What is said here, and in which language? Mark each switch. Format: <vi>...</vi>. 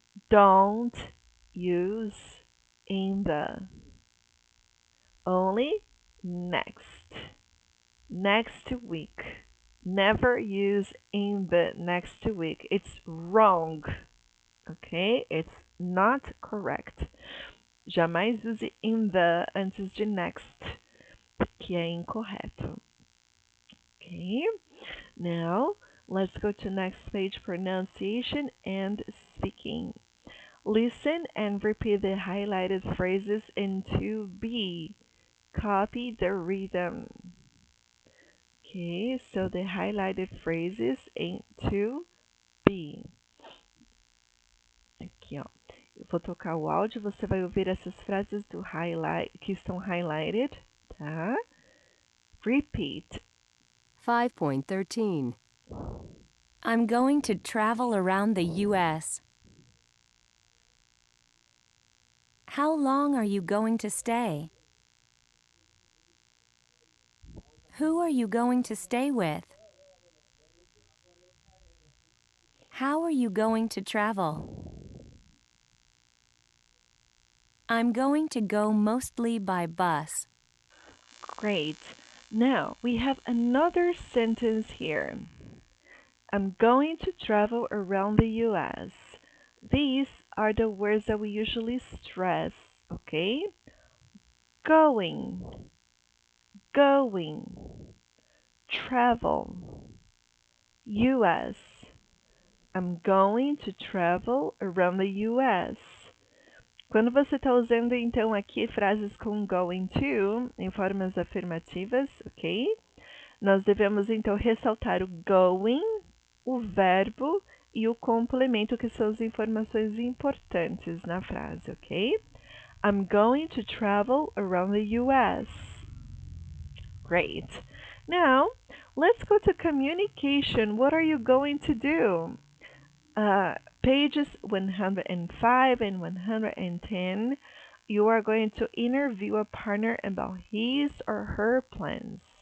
<en>Don't use in the. Only next. Next week. Never use in the next week. It's wrong. Ok? It's not correct.</en> <pt>Jamais use in the antes de next, que é incorreto.</pt> <en>Okay? Now, let's go to next page, pronunciation and speaking. Listen and repeat the highlighted phrases in 2B. Copy the rhythm. Okay, so the highlighted phrases in 2B.</en> <pt>Aqui, ó. Eu vou tocar o áudio, você vai ouvir essas frases do highlight que estão highlighted, tá?</pt> <en>Repeat. 5.13. I'm going to travel around the U.S. How long are you going to stay? Who are you going to stay with? How are you going to travel? I'm going to go mostly by bus. Great. Now, we have another sentence here. I'm going to travel around the U.S. These are the words that we usually stress, okay? Going, going, travel, U.S. I'm going to travel around the U.S.</en> <pt>Quando você está usando, então, aqui frases com going to, em formas afirmativas, ok? Nós devemos, então, ressaltar o going, o verbo e o complemento, que são as informações importantes na frase, ok?</pt> <en>I'm going to travel around the U.S. Great. Now, let's go to communication. What are you going to do? Pages 105 and 110, you are going to interview a partner about his or her plans.</en>